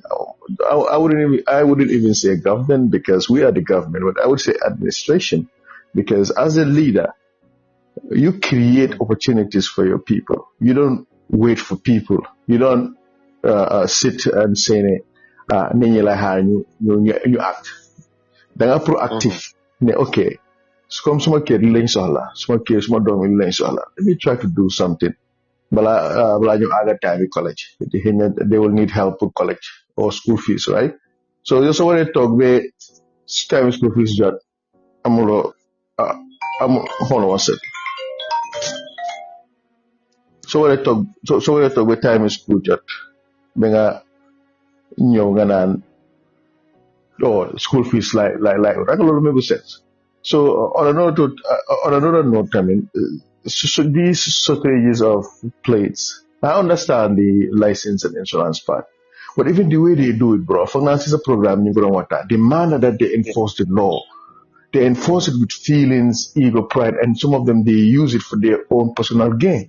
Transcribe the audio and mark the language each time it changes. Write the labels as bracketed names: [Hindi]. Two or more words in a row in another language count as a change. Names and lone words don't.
[English] I wouldn't even say government because we are the government, but I would say administration because as a leader, you create opportunities for your people. You don't wait for people. You don't sit and say you act. Then are proactive. Okay. [Wolof] Come suma kër lañ soxla suma kër suma doom yi lañ soxla [English] let me try to do something [Wolof] bala ñu àgga [English] time college they will need help with college or school fees, right? So you [Wolof] so waree toog ba [English] time school fees [Wolof] jot amuloo [English] hold on one second [Wolof] so waree toog ba [English] time school [Wolof] jot ba nga ñëw nga naan [English] school fees like [Wolof] rek loolu [English] make sense. So on another note, I mean, so these shortages of plates, I understand the license and insurance part, but even the way they do it, bro, finance is a program you don't want that. The manner that they enforce the law, they enforce it with feelings, ego, pride, and some of them they use it for their own personal gain.